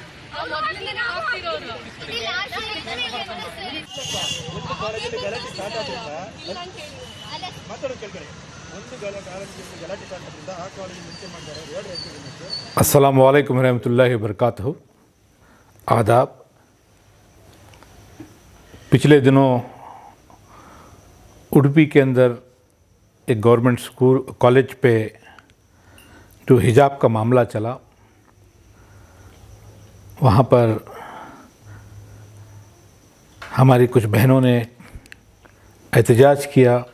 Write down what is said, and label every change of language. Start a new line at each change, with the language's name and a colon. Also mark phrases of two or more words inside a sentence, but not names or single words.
Kannada: ಒಂದು ಕಾಲೇಜಲ್ಲಿ ಗಲಾಟೆ ಸ್ಟಾರ್ಟ್ ಆದ್ರಿಂದ ಮಾತಾಡೋದು ಕೇಳ್ಕೊಳ್ಳಿ. ಒಂದು ಕಾಲೇಜಲ್ಲಿ ಗಲಾಟೆ ಸ್ಟಾರ್ಟ್ ಆದ್ರಿಂದ ಆ ಕಾಲೇಜ್ ಮುಂಚೆ ಮಾಡಿದ್ದಾರೆ.
Arabic: السلام عليكم رحمة الله وبركاته.
Hindi: आदाब। पिछले दिनों उडुपी के अंदर एक गवर्नमेंट स्कूल कॉलेज पे जो हिजाब का मामला चला, वहाँ पर हमारी कुछ बहनों ने एहतजाज किया।